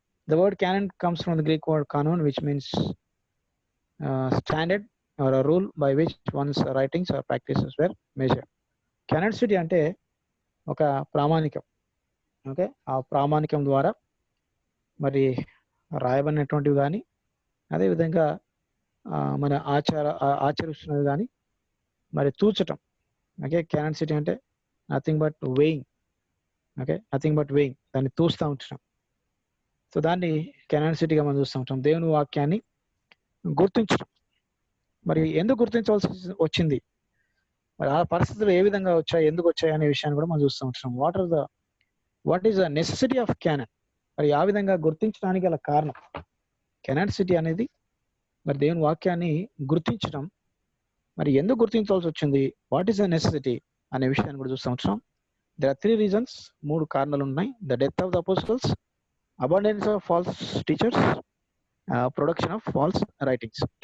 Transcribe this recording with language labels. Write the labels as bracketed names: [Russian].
[English] The word canon comes from the Greek word kanon, which means standard or a rule by which one's writings or practices were measured. [Telugu] Canonicity అంటే ఒక ప్రామాణికం. Okay, ఆ ప్రామాణికం ద్వారా మరి రాయబడినటువంటివి కానీ, అదేవిధంగా మన ఆచరిస్తున్నది కానీ మరి తూచటం. [English] Okay, canonicity అంటే nothing but weighing. Okay, nothing but weighing, [Telugu] దాన్ని తూస్తూ ఉంటున్నాం. సో దాన్ని canonicity-గా మనం చూస్తూ ఉంటాం. దేవుని వాక్యాన్ని గుర్తించడం. మరి ఎందుకు గుర్తించవలసి వచ్చింది, మరి ఆ పరిస్థితులు ఏ విధంగా వచ్చాయి, ఎందుకు వచ్చాయి అనే విషయాన్ని కూడా మనం చూస్తూ ఉంటున్నాం. [English] What is the necessity of canon? [Telugu] మరి ఆ విధంగా గుర్తించడానికి గల కారణం. canonicity అనేది మరి దేవుని వాక్యాన్ని గుర్తించడం. మరి ఎందుకు గుర్తించవలసి వచ్చింది, [English] what is the necessity [Telugu] అనే విషయాన్ని కూడా చూస్తూ ఉంటున్నాం. [English] There are 3 reasons, [Telugu] 3 కారణాలు ఉన్నాయి. [English] The death of the apostles, abundance of false teachers, production of false writings.